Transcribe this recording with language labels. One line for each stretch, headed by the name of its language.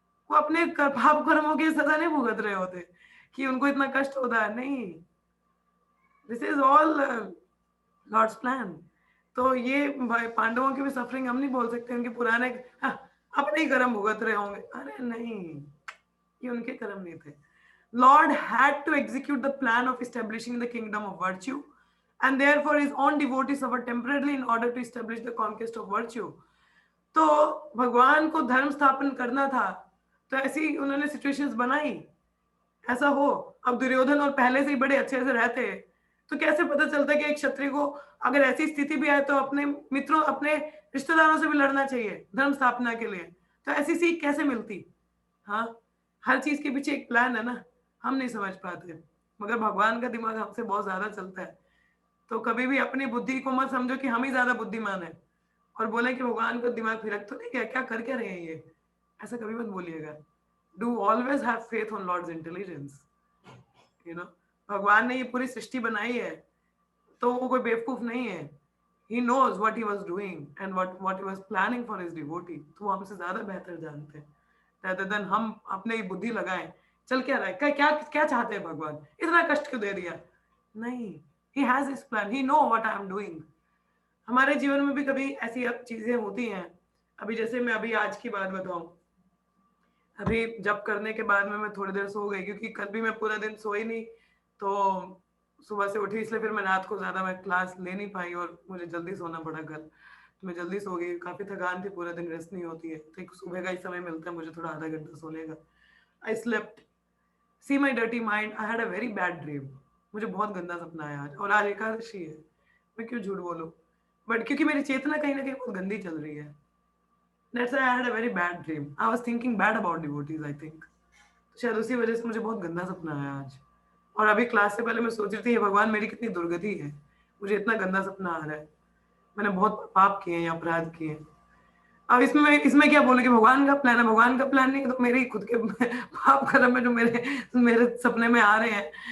Hindi: वो अपने पाप कर्मों की सजा नहीं भुगत रहे होते कि उनको इतना कष्ट होता है, नहीं,
English: This is all lord's plan.
Hindi: तो ये पांडवों की भी सफरिंग हम नहीं बोल सकते उनके पुराने अपने ही कर्म भुगत रहे होंगे, अरे नहीं, ये उनके कर्म नहीं थे।
English: Lord had to execute the plan of establishing the kingdom of virtue and therefore his own devotees suffer temporarily in order to establish the conquest of virtue.
Hindi: तो भगवान को धर्म स्थापन करना था, तो ऐसी उन्होंने सिचुएशंस बनाई, ऐसा हो। अब दुर्योधन और पहले से ही बड़े अच्छे से रहते, तो कैसे पता चलता कि एक क्षत्रिय को अगर ऐसी स्थिति भी आए तो अपने मित्रों, अपने रिश्तेदारों से भी लड़ना चाहिए धर्म स्थापना के लिए। तो ऐसी सीख कैसे मिलती? हाँ, हर चीज के पीछे एक प्लान है ना, हम नहीं समझ पाते, मगर भगवान का दिमाग हमसे बहुत ज्यादा चलता है। तो कभी भी अपनी बुद्धि को मत समझो कि हम ही ज्यादा बुद्धिमान है और बोले कि भगवान का दिमाग फिरक तो नहीं गया, क्या कर क्या रहे हैं ये, ऐसा कभी मत बोलिएगा।
English: Do always have faith on lord's intelligence.
Hindi: You know, भगवान ने ये पूरी सृष्टि बनाई है, तो वो कोई बेवकूफ नहीं है।
English: He knows what he was doing and what he was planning for his devotee.
Hindi: तो वो हमसे ज्यादा बेहतर जानते हैं,
English: rather than
Hindi: हम अपने ही बुद्धि लगाएं। चल क्या रहा है, क्या क्या क्या चाहते हैं भगवान, इतना कष्ट क्यों दे दिया? नहीं,
English: he has his plan, he know what I am doing.
Hindi: हमारे जीवन में भी कभी ऐसी चीजें होती हैं। अभी जैसे मैं अभी आज की बात बताऊं, अभी जब करने के बाद में मैं थोड़ी देर सो गई, क्योंकि कल भी मैं पूरा दिन सोई नहीं, तो सुबह से उठी, इसलिए फिर मैं रात को ज्यादा मैं क्लास ले नहीं पाई और मुझे जल्दी सोना पड़ा कल। तो मैं जल्दी सो गई, काफी थकान थी, पूरा दिन रेस्ट नहीं होती है, तो एक सुबह का ही समय मिलता है मुझे थोड़ा आधा घंटा सोने का।
English: I slept, see my dirty mind, I had a very bad dream.
Hindi: मुझे बहुत गंदा सपना आया आज, और आज एकादशी है, मैं क्यों झूठ बोलूं, बट क्योंकि मेरी चेतना कहीं ना कहीं बहुत गंदी चल रही है।
English: That's why I had a very bad dream. I was thinking bad about devotees, I think.
Hindi: शायद उसी वजह से मुझे बहुत गंदा सपना आया आज। और अभी क्लास से पहले मैं सोच रही थी, भगवान मेरी कितनी दुर्गति है, मुझे इतना गंदा सपना आ रहा है, मैंने बहुत पाप किए हैं या अपराध किए हैं। अब इसमें क्या बोले कि भगवान का प्लान है, भगवान का प्लान नहीं, तो मेरे खुद के पाप कर्म में जो मेरे सपने में आ रहे हैं।